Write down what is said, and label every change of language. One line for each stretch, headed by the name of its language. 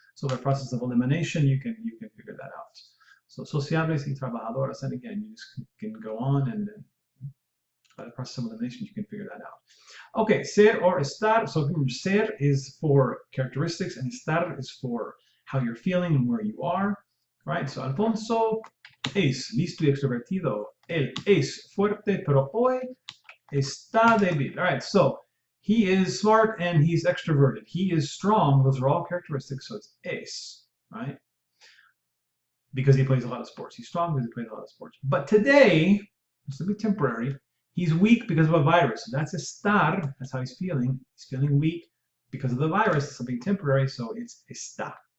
English: So by process of elimination, you can figure that out. So
Spanish: sociables y trabajadoras,
English: and again, you just can go on, and then by the process of elimination, you can figure that out. Okay, ser or estar. So remember, ser is for characteristics, and estar is for how you're feeling and where you are, right?
Spanish: So Alfonso es listo y extrovertido. Él es fuerte, pero hoy está débil.
English: All right, so he is smart and he's extroverted. He is strong. Those are all characteristics, so it's es, right? Because he plays a lot of sports. He's strong because he plays a lot of sports. But today, this will be temporary, he's weak because of a virus. So that's estar. That's how he's feeling. He's feeling weak because of the virus. It's something temporary, so it's está.